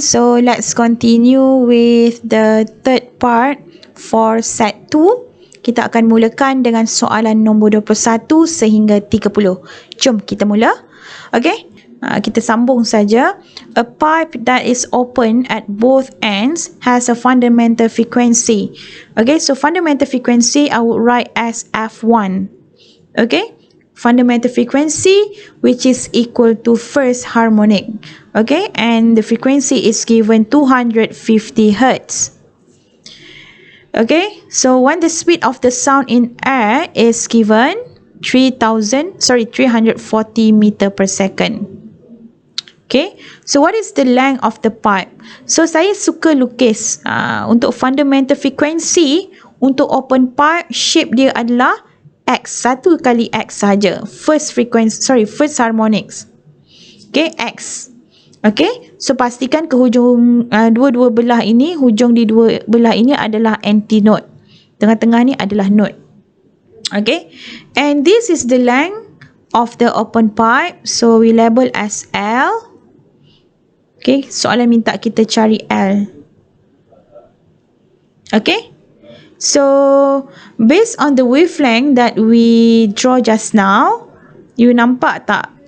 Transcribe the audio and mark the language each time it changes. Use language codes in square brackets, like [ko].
[en] So, let's continue with the third part for set 2. [ms] Kita akan mulakan dengan soalan nombor 21 sehingga 30. Jom kita mula. Okay, kita sambung saja. [en] A pipe that is open at both ends has a fundamental frequency. Okay, so fundamental frequency I would write as F1. Okay, fundamental frequency which is equal to first harmonic. Okay, and the frequency is given 250 Hertz. Okay, so when the speed of the sound in air is given 340 meter per second. Okay, so what is the length of the pipe? [ms] So saya suka lukis untuk fundamental frequency untuk open pipe, shape dia adalah X, 1 kali X saja. [en] First harmonics. Okay, X. [ms] Okay, so pastikan ke hujung dua-dua belah ini, hujung di dua belah ini adalah anti-node. Tengah-tengah ni adalah node. [en] Okay, and this is the length of the open pipe. So we label as L. Okay, [ms] soalan minta kita cari L. [en] Okay, so based on the wavelength that we draw just now, you [ms] nampak tak?